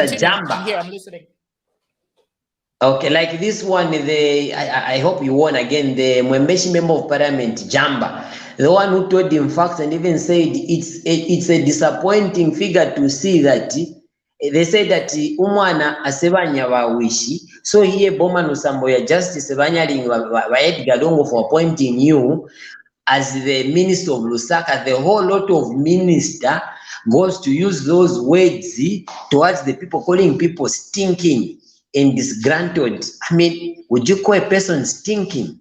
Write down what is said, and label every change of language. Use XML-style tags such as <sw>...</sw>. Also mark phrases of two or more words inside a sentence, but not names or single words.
<en>Continue. Jamba. I'm here, I'm listening. Okay, like this one, I hope you won again, the Mwembeshi member of parliament, Jamba, the one who told him facts and even said it's a disappointing figure to see that they say that</en> <bem>umwana asebanya wawishi,</bem> <en>so here Boma Lusambo ya justice banyaling wa Edgar Lungu for appointing you as the minister of Lusaka. The whole lot of minister goes to use those words towards the people, calling people stinking and disgruntled. I mean, would you call a person stinking?</en>